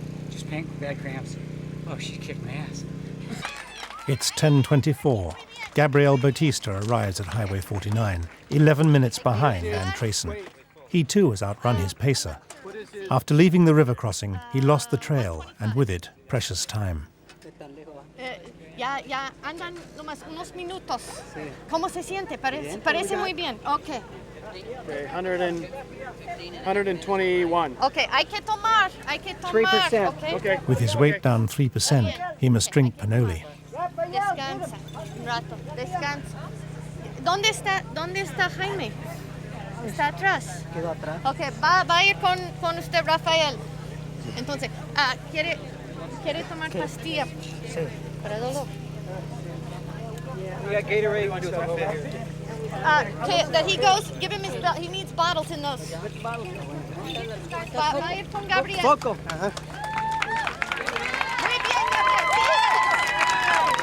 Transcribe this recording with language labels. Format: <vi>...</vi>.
<en>Just bad cramps. Oh, she kicked my ass. It's 10:24. Gabriel Bautista arrives at Highway 49, 11 minutes behind Ann Trason. He too has outrun his pacer. After leaving the river crossing, he lost the trail and with it, precious time.</en> <es>Ya andan nomás unos minutos. ¿Cómo se siente? Parece muy bien. Okay. 121. Okay, hay que tomar. 3%. Okay.</es> <en>With his weight down 3%, he must drink Panoli.</en> <es>Descansa un rato, descansa. ¿Dónde está Jaime? Está atrás. Quedó atrás. Okay, va a ir con usted, Rafael. Entonces, ¿quiere tomar pastilla? Sí. Para dolor.</es> <en>We got Gatorade. You want to do a fit here? That he goes, give him his he needs bottles in those.</en> <es>Va a ir con Gabriel. Foco. Muy bien, Gabriel.</es>